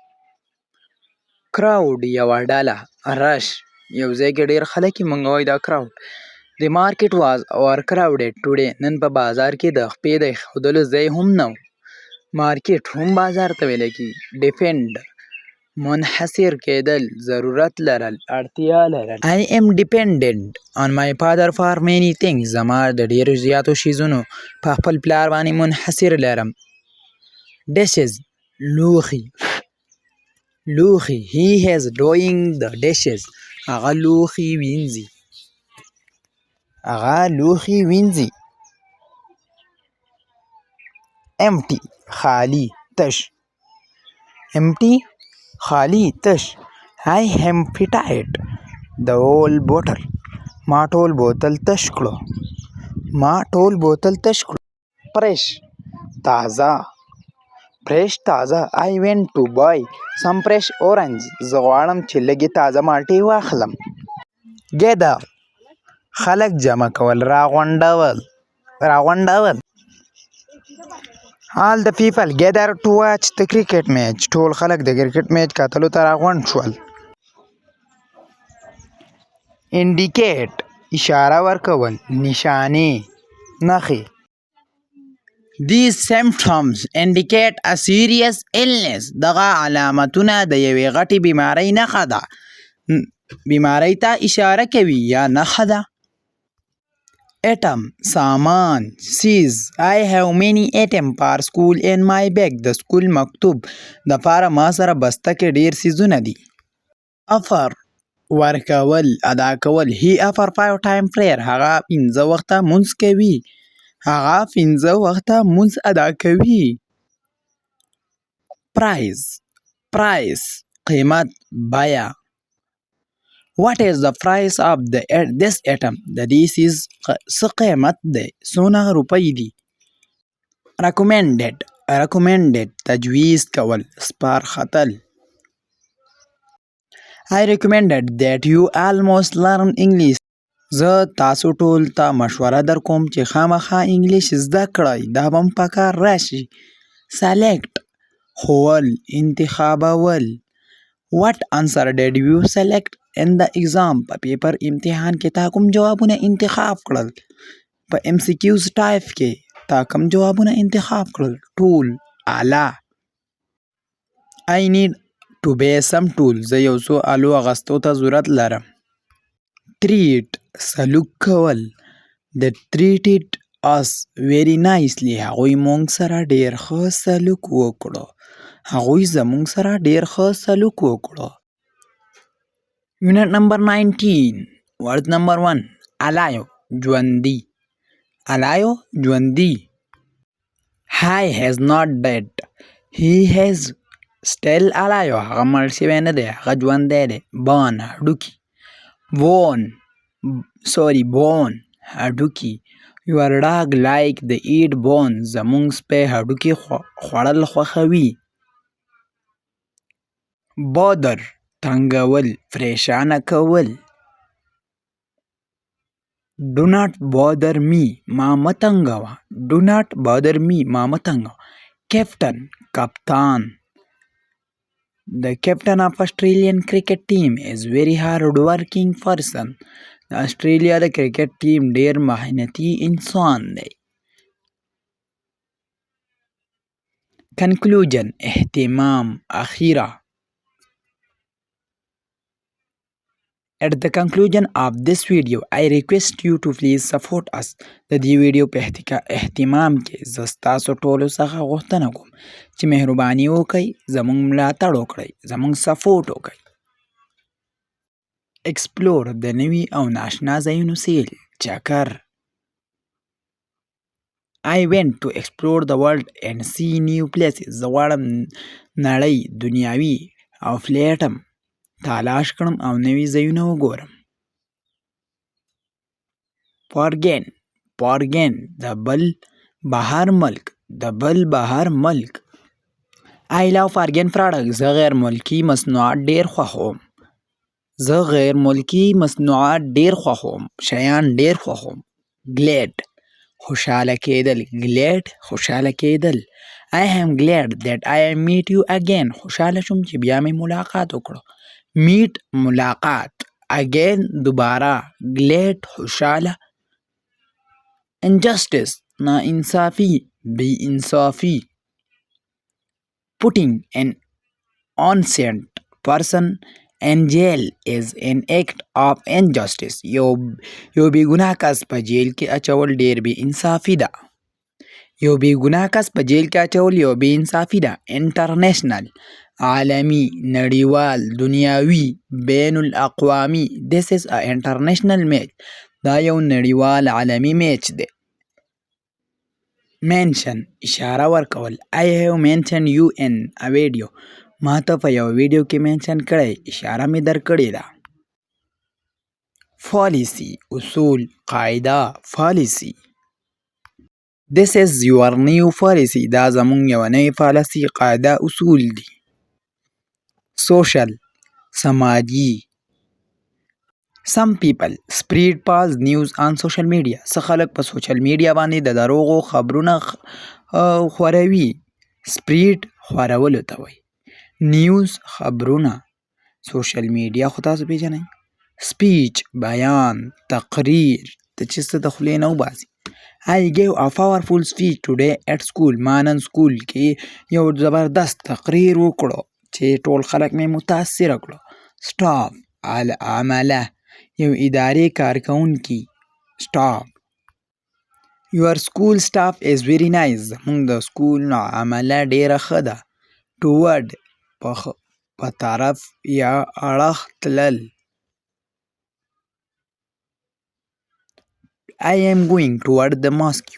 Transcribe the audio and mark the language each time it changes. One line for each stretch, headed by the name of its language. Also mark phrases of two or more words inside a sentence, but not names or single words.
Pashto: Crowd یوه ډله. Rush یو ځای کې ډېر خلک یې مونږ وایو دا crowd.
English: The market was overcrowded today.
Pashto: نن په بازار کې د خپې د ایښودلو ځای هم نه و. مارکیټ هم بازار ته ویلی کېږي. Defend منحصر کېدل. ضرورت لرل اړتیا لرل.
English: I am dependent on my father for many things.
Pashto: زما د ډېرو زیاتو شیزونو په خپل پلار باندې منحصر لرم. Dishes لوښي. لوښي.
English: He is doing the dishes.
Pashto: هغه لوښي وینځي. هغه لوښي وینځي. empty خالی تش. empty خالی تش.
English: I emptied the whole bottle.
Pashto: ما ټول بوتل تش کړو. ما ټول بوتل تش کړو. fresh تازه. fresh تازه.
English: I went to buy some fresh orange.
Pashto: زه غواړم چې لږې تازه مالټې واخلم. gather خلک جمع کول. راغونډول.
English: all the people gathered to watch the cricket match.
Pashto: ټول خلک د کرکټ میچ کتلو ته راغونډ شول. indicate اشاره ورکول. نشانې نښې.
English: These symptoms indicate a serious illness.
Pashto: دغه علامتونه د یوې غټې بیمارۍ نښه ده. بیمارۍ ته اشاره کوي یا نښه ده. item سامان.
English: seize I have many items for school in my bag.
Pashto: د سکول مکتوب دپاره ما سره بسته کې ډیر څیزونه دي. offer ورکول ادا کول.
English: he offer 5 time prayer.
Pashto: هغه 5 وخته مونځ کوي. هغه 5 وخته مونځ ادا کوي. price قیمت بیه.
English: what is the price of this item.
Pashto: د دې څیز څه قیمت دی. څونه روپۍ دي. recommended تجویز کول. سپارښتل.
English: I recommended that you almost learn English.
Pashto: زه تاسو ټول ته مشوره در کوم چې خامخا انګلیش زده کړئ. دا به په کار راشي. select ښوول. انتخابول.
English: what answer did you select in the exam.
Pashto: په پیپر امتحان کې تا کوم جوابونه انتخاب کړل. په
English: MCQs type
Pashto: کې تا کوم جوابونه انتخاب کړل. ټول آله.
English: I need to buy some tools.
Pashto: زه یو څو آلو اغستو ته ضرورت لرم. treat سلوک کول.
English: they treated us very nicely.
Pashto: هغوی مونږ سره ډیر ښه سلوک وکړو. هغوی زمونږ سره ډیر ښه سلوک وکړو.
English: unit number 19 word number 1 alive ژوندي. alive ژوندي. he is not dead. he is still alive.
Pashto: هغه مړ شوی نه دی. هغه ژوندی دی. bone هډوکي. bone هډوکي.
English: your dog like the eat bone.
Pashto: زمونږ سپی هډوکي خوړل خوښوي. bother تنګول. پریشانه کول.
English: do not bother me.
Pashto: ما مه تنګوه.
English: do not bother me.
Pashto: ما مه تنګوه. captain کپتان.
English: The captain of Australian cricket team is very hard working person.
Pashto: د استرالیا د کرکټ ټیم ډیر محنتي انسان دی. conclusion اختمام اخیره.
English: At the conclusion of this video, I request you to please support us.
Pashto: د دې ویډیو په اختمام کې زه ستاسو ټولو څخه غوښتنه کوم چې مهرباني وکړئ زموږ ملاتړ وکړئ. زموږ سپورټ وکړئ. explore د نوي او ناشنا ځایونو سیل چکر.
English: I went to explore the world and see new places.
Pashto: زه غواړم نړۍ دنیاوي او فلیټم تلاش کړم او نوي ځایونه وګورم. foreign د بل بهر ملک.
English: I love foreign products.
Pashto: زه غیر ملکی مصنوعات ډیر خوښوم. شیان ډیر خوښوم. glad خوشحاله کېدل.
English: I am glad that I meet you again.
Pashto: خوشحاله شوم چې بیا مې ملاقات وکړو. meet ملاقات. again دوباره. glad خوشحاله. injustice ناانصافي بې انصافي.
English: putting an innocent person in jail is an act of injustice.
Pashto: یو بې ګناه کس په جیل کې اچول ډیر بې انصافي ده. international عالمي، نړیوال، دنیاوي، بین الاقوامي.
English: This is a international match.
Pashto: دا یو نړیوال عالمي میچ دی. mention اشاره ورکول.
English: I have mentioned you in a video.
Pashto: ما ته په یو ویډیو کې منشن کړی، اشاره مې درکړې ده. policy اصول، قاعده، policy.
English: This is your new policy.
Pashto: دا زموږ یوه نوې پالیسي، قاعده، اصول دي. social سماجي.
English: Some people spread false news on social media.
Pashto: څه خلک په
English: social media
Pashto: باندې د دروغو خبرونه خوروي. spread خورولو ته وایي. نیوز خبرونه.
English: social media
Pashto: خو تاسو پیژنئ. speech بیان، تقریر، ته چې څه د خولې نه وباسي.
English: I gave a powerful speech today at school.
Pashto: ما نن سکول کې یو زبردست تقریر وکړو چې ټول خلک مې متاثره کړو. staff عمله، یو ادارې کارکوونکي. staff.
English: Your school staff is very nice.
Pashto: زموږ د سکول عمله ډیره ښه ده. toward په طرف یا اړخ تلل.
English: I am going toward the mosque.